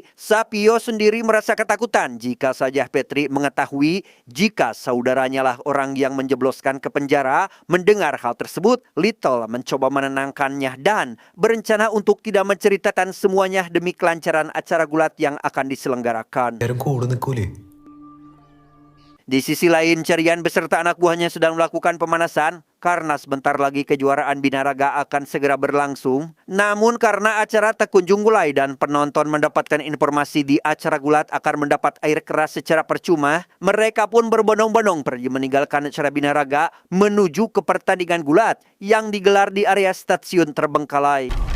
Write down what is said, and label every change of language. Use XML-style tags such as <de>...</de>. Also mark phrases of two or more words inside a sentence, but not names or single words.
<id>Sapio sendiri merasa ketakutan jika saja Petri mengetahui jika saudaranya lah orang yang menjebloskan ke penjara. Mendengar hal tersebut, Little mencoba menenangkannya dan berencana untuk tidak menceritakan semuanya demi kelancaran acara gulat yang akan diselenggarakan.</id> <ml>എല്ലാരും കൂടെ നിൽക്കൂലേ?</ml> <id>Di sisi lain, Cerian beserta anak buahnya sedang melakukan pemanasan karena sebentar lagi kejuaraan binaraga akan segera berlangsung. Namun karena acara tak kunjung mulai dan penonton mendapatkan informasi di acara gulat akan mendapat air keras secara percuma, mereka pun berbondong-bondong pergi meninggalkan acara binaraga menuju ke pertandingan gulat yang digelar di area stasiun terbengkalai.</id>